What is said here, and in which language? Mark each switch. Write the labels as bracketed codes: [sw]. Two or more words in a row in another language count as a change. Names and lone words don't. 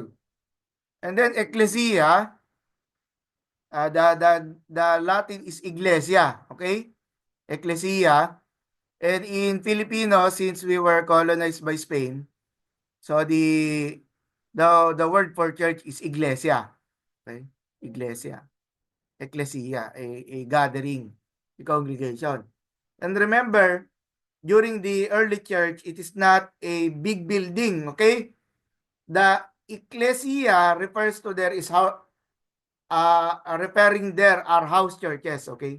[en] And then ecclesia, the Latin is iglesia. Okay. Ecclesia. And in Filipino, since we were colonized by Spain, so the word for church is iglesia. Okay? Iglesia. Ecclesia, a gathering, a congregation. And remember, during the early church, it is not a big building, okay? The ecclesia refers to there is how referring there are house churches, okay?